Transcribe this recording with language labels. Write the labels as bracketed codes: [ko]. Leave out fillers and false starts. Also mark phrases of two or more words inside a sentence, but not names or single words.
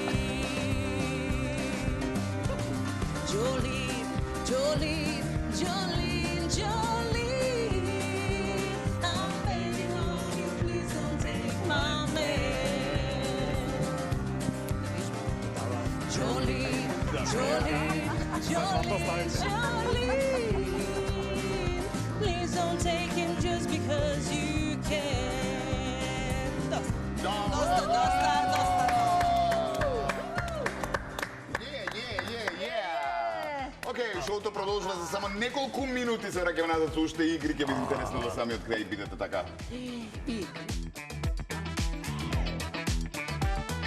[en] Jolene, I'm begging of you, please don't take my man. Jolene, please don't take him just because you can. [mk] Океј, шоуто продолжува за само неколку минути, се враќаме назад со уште игри, ќе биде интересно до самиот крај, бидете така.